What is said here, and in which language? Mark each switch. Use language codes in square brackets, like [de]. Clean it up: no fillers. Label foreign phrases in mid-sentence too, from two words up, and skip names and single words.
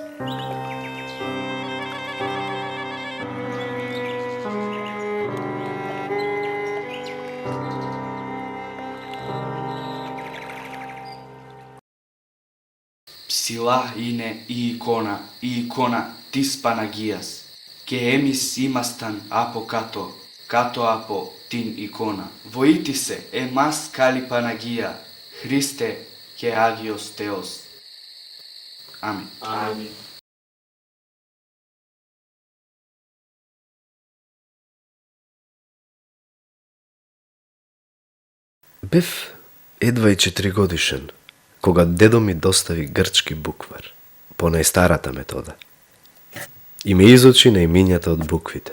[el] Ψηλά είναι η εικόνα της Παναγίας, και εμείς ήμασταν από κάτω από την εικόνα. Βοήθει σε εμάς καλή Παναγία, Χριστέ και άγιος θεός. Амин. Амин. [mk] Бев едва и 4 годишен, кога дедо ми достави грчки буквар, по најстарата метода, и ме изучи на имињата од буквите.